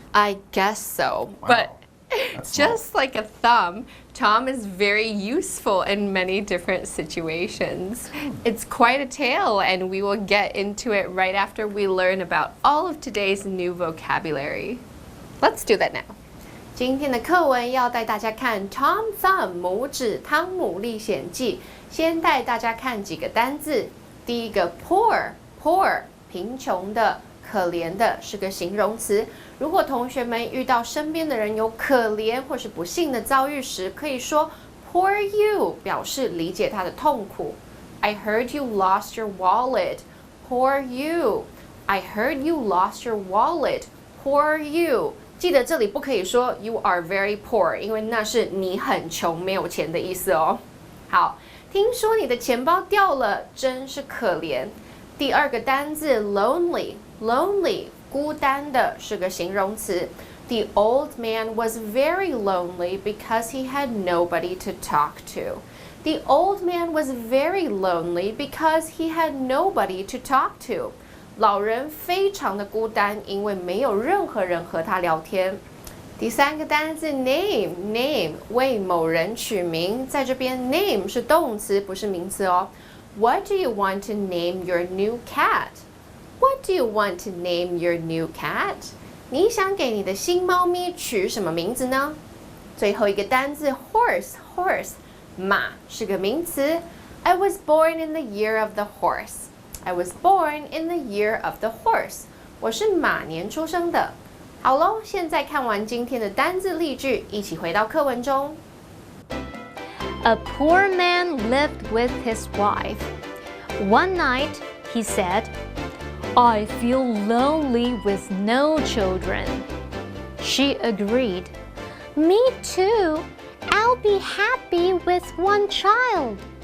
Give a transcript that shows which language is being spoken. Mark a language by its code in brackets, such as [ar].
[en] I guess so. Wow. But That's just small. like a thumb, Tom is very useful in many different situations. It's quite a tale, and we will get into it right after we learn about all of today's new vocabulary. Let's do that now. [zh] 今天的课文要带大家看 Tom Thumb 拇指汤姆历险记。先带大家看几个单字。第一个 poor，贫穷的、可怜的是个形容词。如果同学们遇到身边的人有可怜或是不幸的遭遇时，可以说 poor you， 表示理解他的痛苦。 [en] I heard you lost your wallet. Poor you. I heard you lost your wallet. Poor you. [zh] 记得这里不可以说 [en] you are very poor， [zh] 因为那是你很穷没有钱的意思哦。好，听说你的钱包掉了，真是可怜。第二个单字 lonely， 孤单的是个形容词。 [en] The old man was very lonely because he had nobody to talk to. The old man was very lonely because he had nobody to talk to. [zh] 老人非常的孤单，因为没有任何人和他聊天。第三个单字 name， 为某人取名，在这边 name 是动词，不是名词哦。 [en] What do you want to name your new cat? What do you want to name your new cat? [zh] 你想给你的新猫咪取什么名字呢？最后一个单字 horse， 马是个名词。 [en] I was born in the year of the horse. I was born in the year of the horse. [zh] 我是马年出生的。好咯，现在看完今天的单字例句，一起回到课文中。 [en] A poor man lived with his wife. One night, he said, I feel lonely with no children. She agreed, Me too. I'll be happy with one child.